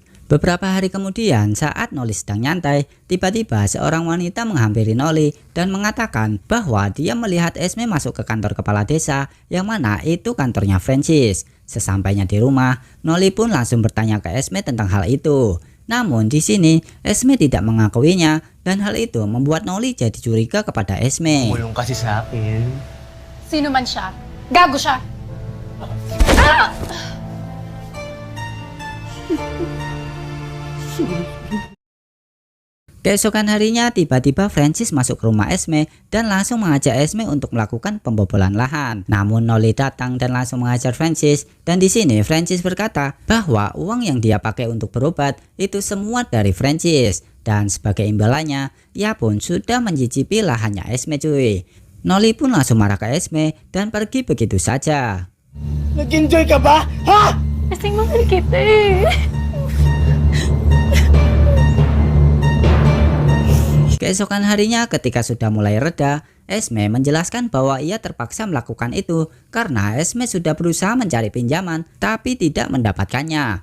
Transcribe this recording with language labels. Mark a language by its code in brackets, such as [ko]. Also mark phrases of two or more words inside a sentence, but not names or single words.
[id] Beberapa hari kemudian, saat Noli sedang nyantai, tiba-tiba seorang wanita menghampiri Noli dan mengatakan bahwa dia melihat Esme masuk ke kantor kepala desa yang mana itu kantornya Francis. Sesampainya di rumah, Noli pun langsung bertanya ke Esme tentang hal itu. Namun di sini Esme tidak mengakuinya dan hal itu membuat Noli jadi curiga kepada Esme. [tl] Mulong kasi sa akin. Sino man siya? Gago siya! [id] Keesokan harinya tiba-tiba Francis masuk ke rumah Esme dan langsung mengajak Esme untuk melakukan pembobolan lahan. Namun Noli datang dan langsung mengajar Francis, dan di sini Francis berkata bahwa uang yang dia pakai untuk berobat itu semua dari Francis, dan sebagai imbalannya ia pun sudah mencicipi lahannya Esme cuy. Noli pun langsung marah ke Esme dan pergi begitu saja. [tl] Nag-enjoy ka ba? Ha? Kasing mahal kita eh. [id] Keesokan harinya ketika sudah mulai reda, Esme menjelaskan bahwa ia terpaksa melakukan itu karena Esme sudah berusaha mencari pinjaman tapi tidak mendapatkannya.